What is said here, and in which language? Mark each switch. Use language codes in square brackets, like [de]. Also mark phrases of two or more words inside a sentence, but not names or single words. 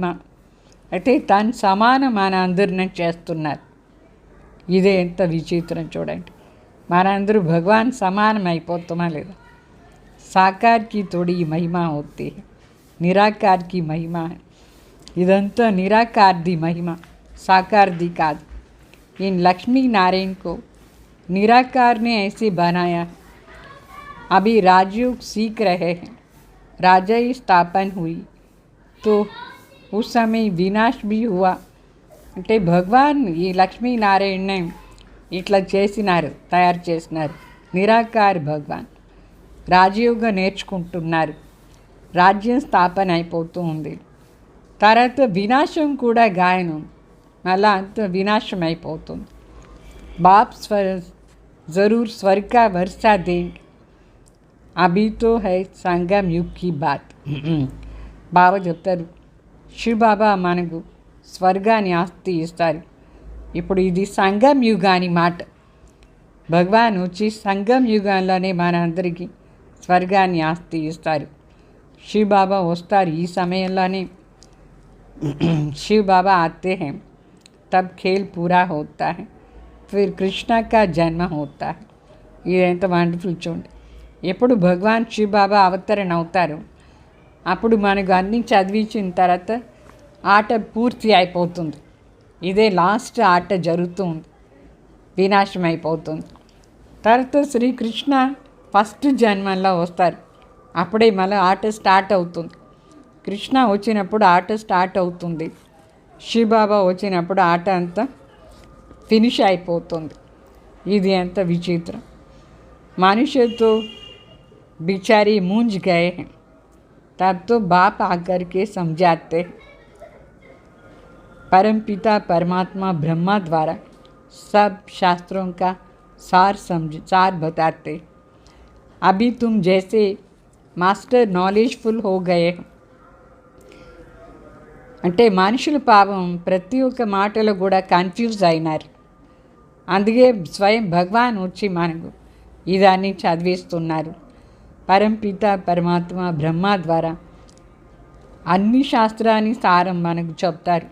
[te] అంటే తను సమానం మన అందరిని చేస్తున్నారు. ఇదే ఎంత విచిత్రం చూడండి. మనందరూ భగవాన్ సమానం అయిపోతామా లేదా? సాకార్కి తోడి మహిమ అవుతే నిరాకార్కి మహిమ. ఇదంతా నిరాకార్ది మహిమ, సాకార్ది కాదు. [hi] इन लक्ष्मी नारायण को निराकार ने ऐसे बनाया. अभी राजयोग सीख रहे हैं. राजा की स्थापन हुई तो उस समय विनाश भी हुआ. [te] అంటే భగవాన్ ఈ లక్ష్మీనారాయణని ఇట్లా చేసినారు, తయారు చేసినారు. నిరాకార్ భగవాన్ రాజయోగం నేర్చుకుంటున్నారు. రాజ్యం స్థాపన అయిపోతూ ఉంది. తర్వాత వినాశం కూడా గాయనం, మళ్ళా అంత వినాశం అయిపోతుంది. [hi] बाप ज़रूर स्वर्ग का वर्सा देंगे, अभी तो है संगम युग की बात. [te] బాబా చెప్తారు, శివ్ బాబా మనకు స్వర్గాన్ని ఆస్తి ఇస్తారు. ఇప్పుడు ఇది సంగం యుగాని మాట. భగవాన్ వచ్చి సంగం యుగంలోనే మన అందరికీ స్వర్గాన్ని ఆస్తి ఇస్తారు. శివ్ బాబా వస్తారు ఈ సమయంలోనే. [hi] शिव बाबा आते हैं तब खेल पूरा होता है, फिर कृष्ण का जन्म होता है. [te] ఇదెంత వండర్ఫుల్ చూడండి. ఎప్పుడు భగవాన్ శివ్ బాబా అవతరణ అవుతారు అప్పుడు మనకు అన్నీ చదివించిన తర్వాత ఆట పూర్తి అయిపోతుంది. ఇదే లాస్ట్ ఆట జరుగుతుంది, వినాశం అయిపోతుంది. తర్వాత శ్రీకృష్ణ ఫస్ట్ జన్మలో వస్తారు. అప్పుడే మళ్ళీ ఆట స్టార్ట్ అవుతుంది. కృష్ణ వచ్చినప్పుడు ఆట స్టార్ట్ అవుతుంది. శివబాబా వచ్చినప్పుడు ఆట అంతా ఫినిష్ అయిపోతుంది. ఇది ఎంత విచిత్రం. [hi] मनुष्य तो बेचारे मूंझ गए हैं, तब तो बाप आकर के समझाते. परमपिता परमात्मा ब्रह्मा द्वारा सब शास्त्रों का सार बताते. अभी तुम जैसे [en] master knowledgeful [hi] हो गए. [te] అంటే మనుషులు పాపం ప్రతి ఒక్క మాటలో కూడా కన్ఫ్యూజ్ అయినారు. అందుకే స్వయం భగవాన్ వచ్చి మనకు ఇదాన్ని చదివిస్తున్నారు. పరంపిత పరమాత్మ బ్రహ్మ ద్వారా అన్ని శాస్త్రాన్ని సారం మనకు చెప్తారు.